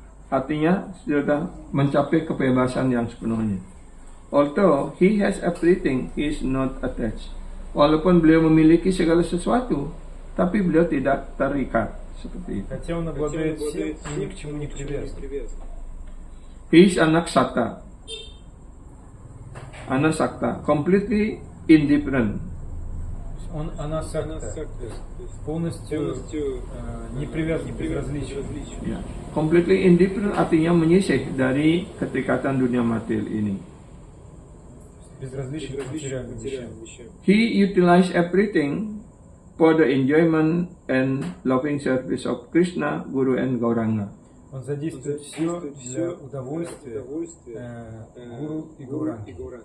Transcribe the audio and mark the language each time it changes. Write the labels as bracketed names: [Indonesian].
[Indonesian] Artinya sudah mencapai kebebasan yang sepenuhnya. [English] Although he has everything, he is not attached. [Indonesian] Walaupun beliau memiliki segala sesuatu, tapi beliau tidak terikat seperti itu. [Russian] Хотя он обладает всем и ни к чему не привязан. [English] He is Anaksata. Anasakta, completely indifferent. [Russian] Он анасакта, полностью не привязан, безразличен. [English] Yeah. Completely indifferent [Indonesian] artinya menyisih dari keterikatan dunia material ini. [Russian] Безразличен к материальным вещам. [English] He utilized everything for the enjoyment and loving service of Krishna, Guru and Gauranga. [Russian] Он задействует все для удовольствия гуру и гауранги.